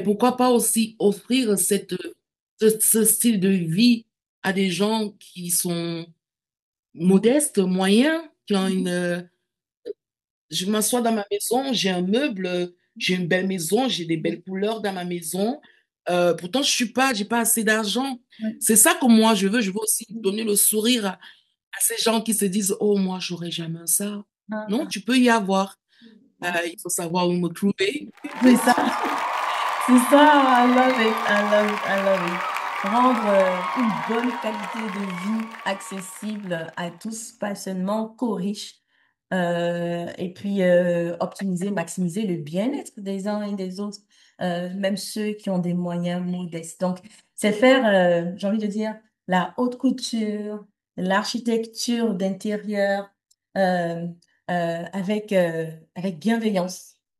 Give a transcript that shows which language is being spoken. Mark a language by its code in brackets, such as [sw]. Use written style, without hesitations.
[fr] pourquoi pas aussi offrir ce style de vie à des gens qui sont modestes, moyens, qui ont je m'assois dans ma maison, j'ai un meuble, j'ai une belle maison, j'ai des belles couleurs dans ma maison. Pourtant, j'ai pas assez d'argent. Ouais. C'est ça que moi je veux. Je veux aussi donner le sourire à ces gens qui se disent, oh, moi, j'aurais jamais ça. Non, Ah, tu peux y avoir. ah. Il faut savoir où me trouver. C'est ça. C'est ça, [en] I love it, I love it, I love it. [fr] Rendre une bonne qualité de vie accessible à tous, pas seulement qu'aux riches. Et puis optimiser, maximiser le bien-être des uns et des autres, même ceux qui ont des moyens modestes. Donc, c'est faire, j'ai envie de dire, la haute couture, l'architecture d'intérieur euh, avec bienveillance.